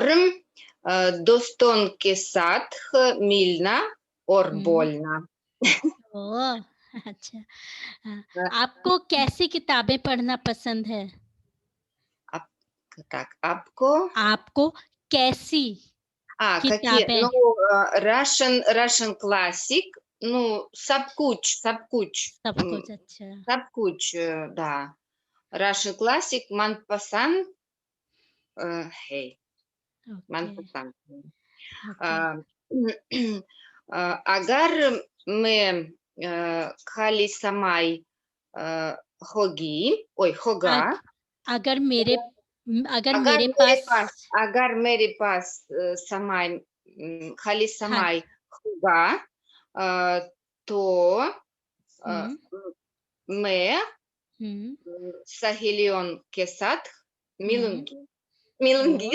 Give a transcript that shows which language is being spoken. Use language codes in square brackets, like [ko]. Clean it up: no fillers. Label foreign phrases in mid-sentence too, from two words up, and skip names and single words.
[hi] दोस्तों के साथ मिलना और बोलना. ओह! अच्छा. आपको कैसी किताबें पढ़ना पसंद है? आपको कैसी किताबें? [en] Russian classic, [hi] सब कुछ. अच्छा. सब कुछ, да. [en] Russian classic [hi] मनपसंद है. मनपसंद. अगर मैं खाली समय होगा. अगर मेरे पास समय, खाली समय होगा, तो मैं सहेलियों के साथ मिलूंगी.